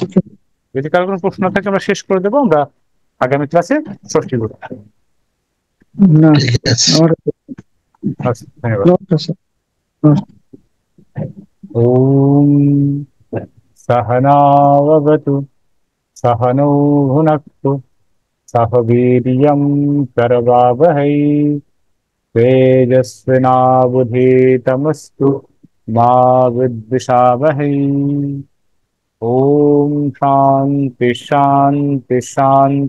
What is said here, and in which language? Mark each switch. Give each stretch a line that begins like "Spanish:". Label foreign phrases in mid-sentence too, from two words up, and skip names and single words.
Bangla: যদি কারো কোনো প্রশ্ন থাকে আমরা শেষ করে দেবো, আমরা আগামী ক্লাসে ষষ্ঠী করবো। না, ঠিক আছে। আমার আচ্ছা, ধন্যবাদ। নমস্কার স্যার, নমস্কার।
Sanskrit: ওম সহনাবতু सहनौ भुनक्तु सह वीर्यं करवावहै तेजस्विनावधीतमस्तु मा विद्विषावहै। ॐ शान्ति शान्ति शान्तिः।